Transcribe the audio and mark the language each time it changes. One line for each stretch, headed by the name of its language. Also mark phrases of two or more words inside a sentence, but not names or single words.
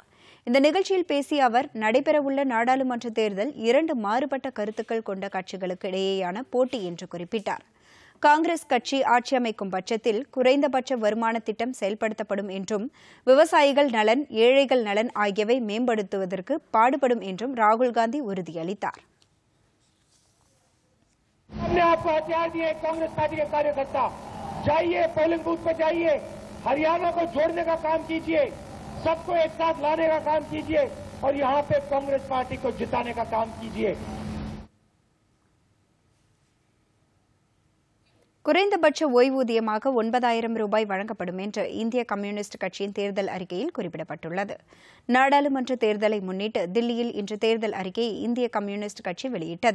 Tamil: இந்த நிகழ்ச்சியில் பேசிய அவர், நடைபெறவுள்ள நாடாளுமன்ற தேர்தல் 2 மாறுபட்ட கருத்துக்கள் கொண்ட கட்சிகளுக்கு இடையேயான போட்டி என்று குறிப்பிட்டார். காங்கிரஸ் கட்சி ஆட்சி அமைக்கும் பட்சத்தில் குறைந்தபட்ச வருமான திட்டம் செயல்படுத்தப்படும் என்றும் விவசாயிகள் நலன், ஏழைகள் நலன் ஆகியவை மேம்படுத்துவதற்கு பாடுபடும் என்றும் ராகுல் காந்தி உறுதியளித்தார்.
Hindi: हमने आपको हथियार दिए, कांग्रेस पार्टी के कार्यकर्ता जाइए, पोलिंग बूथ पर जाइए, हरियाणा को जोड़ने का काम कीजिए, सबको एक साथ लाने का काम कीजिए और यहाँ पे कांग्रेस पार्टी को जिताने का काम कीजिए.
Tamil: குறைந்தபட்ச ஓய்வூதியமாக 9,000 ரூபாய் வழங்கப்படும் என்று இந்திய கம்யூனிஸ்ட் கட்சியின் தேர்தல் அறிக்கையில் குறிப்பிடப்பட்டுள்ளது. நாடாளுமன்ற தேர்தலை முன்னிட்டு தில்லியில் இன்று தேர்தல் அறிக்கையை இந்திய கம்யூனிஸ்ட் கட்சி வெளியிட்டது.